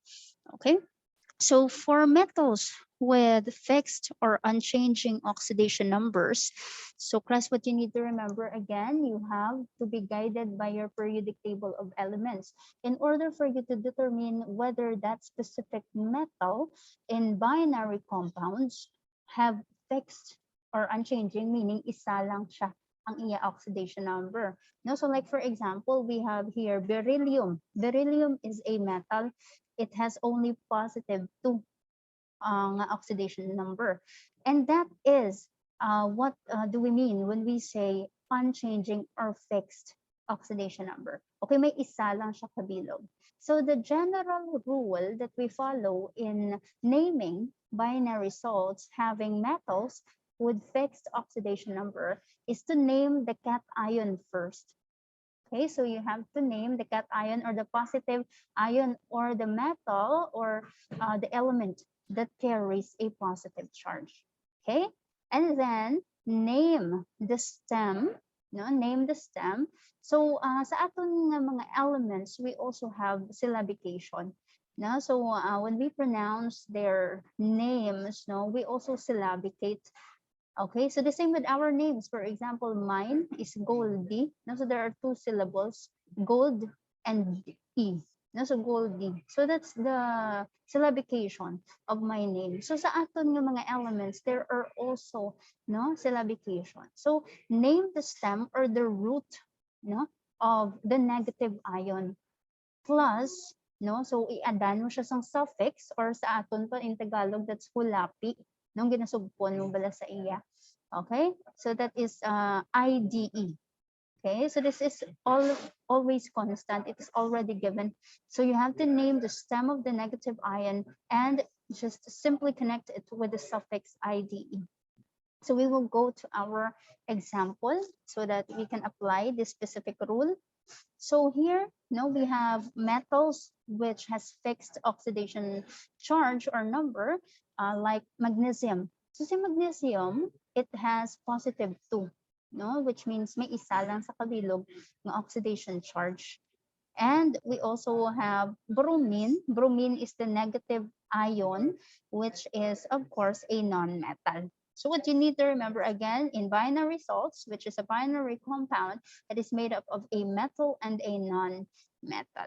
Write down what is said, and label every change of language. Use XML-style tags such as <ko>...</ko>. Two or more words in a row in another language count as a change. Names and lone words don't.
<en>Okay, so for metals with fixed or unchanging oxidation numbers, so class, what you need to remember again, you have to be guided by your periodic table of elements in order for you to determine whether that specific metal in binary compounds have fixed or unchanging, meaning</en> <hil>isa lang siya ang iya</hil> <en>oxidation number. No, so like for example, we have here beryllium. Beryllium is a metal. It has only positive 2 oxidation number. And that is what do we mean when we say unchanging or fixed oxidation number?</en> <hil>Okay, may isa lang siya kabilog.</hil> <en>So the general rule that we follow in naming binary salts having metals with fixed oxidation number is to name the cation first. Okay, so you have to name the cation or the positive ion or the metal or the element that carries a positive charge. Okay, and then name the stem. No, name the stem. So</en> <hil>sa aton nga mga</hil> <en>elements, we also have syllabication. No, so when we pronounce their names, no, we also syllabicate Okay, so the same with our names. For example, mine is Goldie. No, so there are two syllables, gold and E. No, so Goldie. So that's the syllabication of my name. So</en> <hil>sa aton nga mga</hil> <en>elements, there are also no syllabication. So name the stem or the root no of the negative ion plus no so</en> <hil>i-add mo siya sang</hil> <en>suffix or</en> <hil>sa aton pa</hil> <en>in Tagalog that's hulapi</en> <hil>nung ginasugpon mo bala sa iya.</hil> <en>Okay, so that is IDE. Okay, so this is always constant. It is already given. So you have to name the stem of the negative ion and just simply connect it with the suffix IDE. So we will go to our example so that we can apply this specific rule. So here, no, we have metals which has fixed oxidation charge or number, like magnesium. So si magnesium, it has positive 2, no, which means</en> <hil>may isa lang sa kabilog ng</hil> <en>oxidation charge. And we also have bromine. Bromine is the negative ion, which is, of course, a non-metal. So what you need to remember again, in binary salts, which is a binary compound, it is made up of a metal and a non-metal.</en>